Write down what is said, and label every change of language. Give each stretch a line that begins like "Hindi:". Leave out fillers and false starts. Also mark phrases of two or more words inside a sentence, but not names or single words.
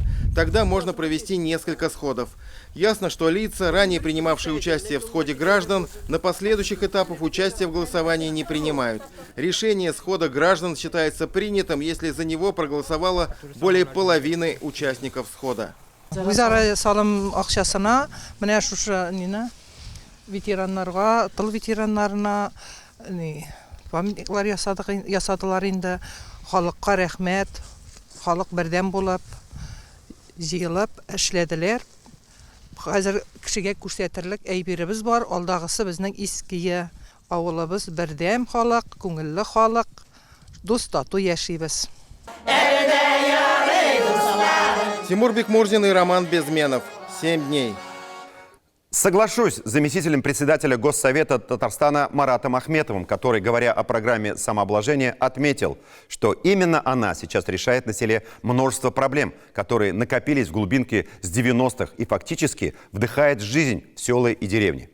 Russian: Тогда можно провести несколько сходов. Ясно, что лица, ранее принимавшие участие в сходе граждан, на последующих этапах участия в голосовании не принимают. Решение схода граждан считается принятым, если за него проголосовало более половины участников схода.
Tatar: Ветераннарға, тыл ветераннарына памятниклар ясадылар инде. Халыкка рәхмәт, халык бердәм булып, җыелып эшләделәр. Хәзер кешегә күрсәтерлек әйберебез бар. Алдагысы безнең иске авылыбыз бердәм халык, күңелле халык, дус тату яшибез.
Russian: Тимур Бекмурзин и Роман Безменов. 7 дней. Соглашусь с заместителем председателя Госсовета Татарстана Маратом Ахметовым, который, говоря о программе самообложения, отметил, что именно она сейчас решает на селе множество проблем, которые накопились в глубинке с 90-х и фактически вдыхает жизнь в села и деревни.